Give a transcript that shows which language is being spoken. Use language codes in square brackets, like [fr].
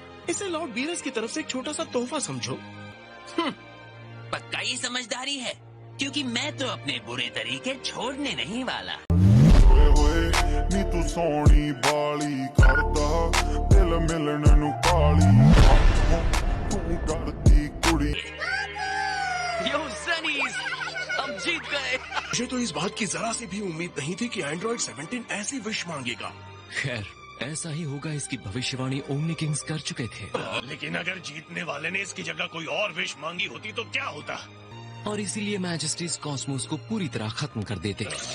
[hi] इसे Lord Beerus की तरफ से एक छोटा सा तोहफा समझो। पक्का ये समझदारी है, क्योंकि मैं तो अपने बुरे तरीके छोड़ने नहीं वाला। [pa] ਹੋਏ ਹੋਏ ਨੀ ਤੂੰ ਸੋਹਣੀ ਬਾਲੀ ਕਰਦਾ ਦਿਲ ਮਿਲਣ ਨੂੰ ਕਾਲੀ ਤੂੰ ਡਰਦੀ ਕੁੜੀ। [hi] यो सनीज, हम जीत गए। मुझे तो इस बात की जरा सी भी उम्मीद नहीं थी कि एंड्रॉइड 17 ऐसी विश मांगेगा। खैर, ऐसा ही होगा, इसकी भविष्यवाणी ओमनी किंग्स कर चुके थे। लेकिन अगर जीतने वाले ने इसकी जगह कोई और विश मांगी होती तो क्या होता? और इसीलिए मैजेस्टीज कॉस्मोस को पूरी तरह खत्म कर देते।